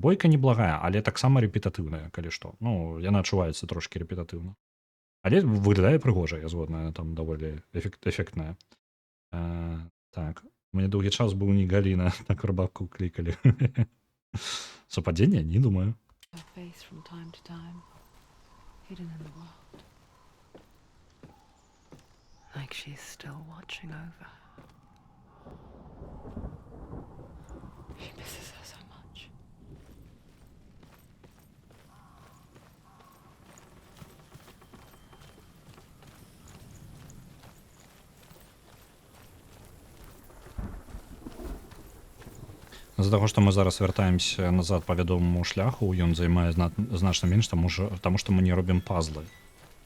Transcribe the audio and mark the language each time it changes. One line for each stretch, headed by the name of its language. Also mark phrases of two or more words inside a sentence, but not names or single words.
Belarusian: Бойка неблагая, але таксама рэпетатыўная, калі што. Ну, яна адчуваецца трошкі рэпетатыўна. Але выглядае прыгожа, я згодна, там даволі эфектная. Так, у мяне доўгі час быў не Галіна, так рыбаку клікалі. Супадзенне? Не думаю.
English: Her face from time to time, hidden in the world. Like she's still watching over her. She misses her so much.
Belarusian: З-за таго, што мы зараз вяртаемся назад па вядомаму шляху, ён займае значна менш, таму што мы не робім пазлы.